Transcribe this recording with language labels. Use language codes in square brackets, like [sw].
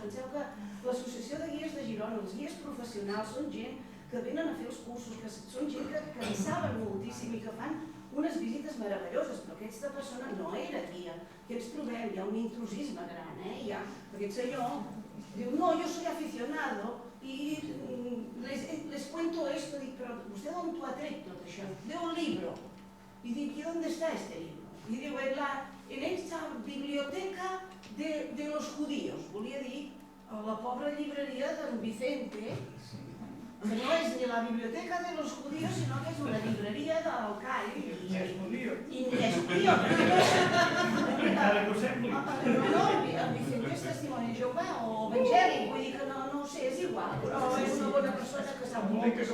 [ca] Penseu que l'Associació de Guies de Girona, els guies professionals, són gent que venen a fer els cursos, que són gent que en saben moltíssim i que fan unes visites meravelloses, però aquesta persona no era guia. Què ens trobem? Hi ha un intrusisme gran, Aquest senyor diu, no, yo soy aficionado y les cuento esto. Dic, però vostè d'on t'ho ha tret tot això? [es] De un libro. I dic, ¿y dónde está este libro? I diu, en esta biblioteca de los judíos. [ca] Volia dir, a la pobra llibreria d'en Vicente, que no és ni la biblioteca de los judíos, sinó que és una llibreria del Call. I ni és judío. Encara que ho sembli. No, en Vicente és testimoni de Jehovà o evangèlic, vull dir que no ho sé, és igual, però és una bona persona que sap molt.